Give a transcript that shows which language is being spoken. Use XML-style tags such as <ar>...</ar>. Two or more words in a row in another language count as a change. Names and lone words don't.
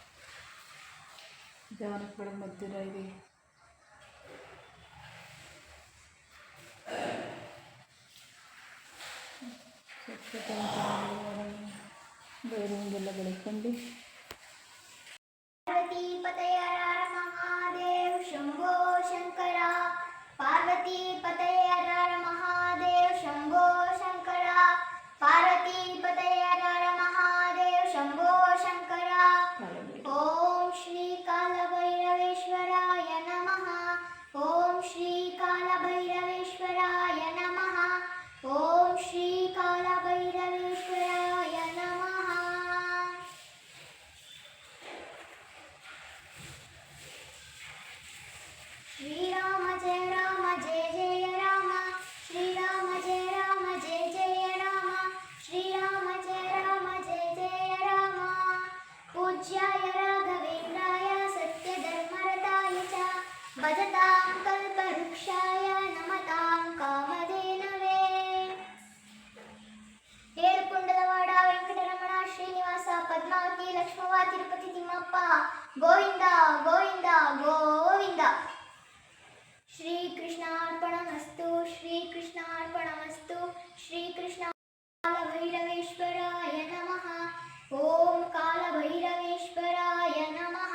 <kn>ಜಾನಕ್ಕೆ ಬೆಳಗ್ಗೆ ಮಧ್ಯರಾಯಿಗೆ ಸ್ವಚ್ಛತೆ ಬೈರುವಂಗೆಲ್ಲ ಬೆಳಕೊಂಡು</kn> <sa>पार्वती पतये हर हर महादेव शंभो शंकर। पार्वती पतये हर हर महादेव शंभो शंकर। पार्वती पतये हर हर महादेव शंभो शंकर। ओम श्री कालभैरवेश्वराय नमः। ओम श्री कालभैरवेश्वराय नमः। ओम श्री कालभैरवेश्वराय नमः। श्री राम जय जय राम। श्री राम जय जय राम। श्री राम जय जय राम। पूज्याय राघवेन्द्राय सत्यधर्मरताय च भजतां कल्पवृक्षाय नमतां कामधेनवे।</sa> <kn>ಏಳುಕುಂಡಲವಾಡ ವೆಂಕಟರಮಣ ಶ್ರೀನಿವಾಸ ಪದ್ಮಾವತಿ ಲಕ್ಷ್ಮವ್ವ ತಿರುಪತಿ ತಿಮ್ಮಪ್ಪ ಗೋವಿಂದ ಗೋವಿಂದ ಗೋವಿಂದ।</kn> <sa>श्री कृष्णार्पणमस्तु। श्री कृष्णार्पणमस्तु। श्री कृष्ण कालभैरवेश्वराय नमः। ओम कालभैरवेश्वराय नमः।</sa>